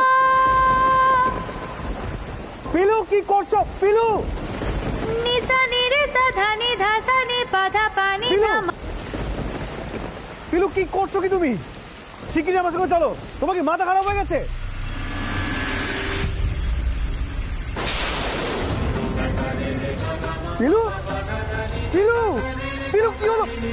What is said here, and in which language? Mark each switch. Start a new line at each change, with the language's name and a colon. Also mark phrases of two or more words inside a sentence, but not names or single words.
Bangla: পিলু কি করছো পিলু? नि सा नि रे सा धा नि धा सा नि प धा पा नि धा म পিলু কি করছো কি তুমি? শিগগিরই আমার সঙ্গে চলো, তোমার কি মাথা খারাপ হয়ে গেছে? পিলু পিলু পিলু কি হলো?